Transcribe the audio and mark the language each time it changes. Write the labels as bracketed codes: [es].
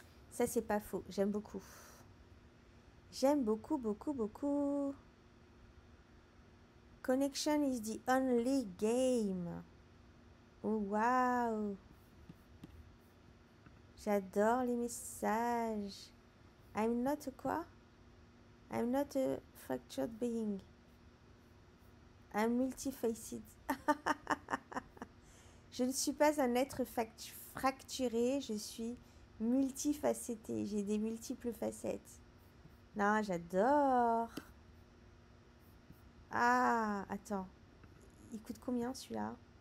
[fr] Ça, c'est pas faux. J'aime beaucoup. J'aime beaucoup, beaucoup, beaucoup. [en] Connection is the only game. Oh, wow. [fr] J'adore les messages. [en] I'm not a [fr] quoi? [en] I'm not a fractured being. I'm multifaced. [fr] Je ne suis pas un être fracturé, je suis multifacetté. J'ai des multiples facettes. Non, j'adore. Ah, attends. Il coûte combien celui-là?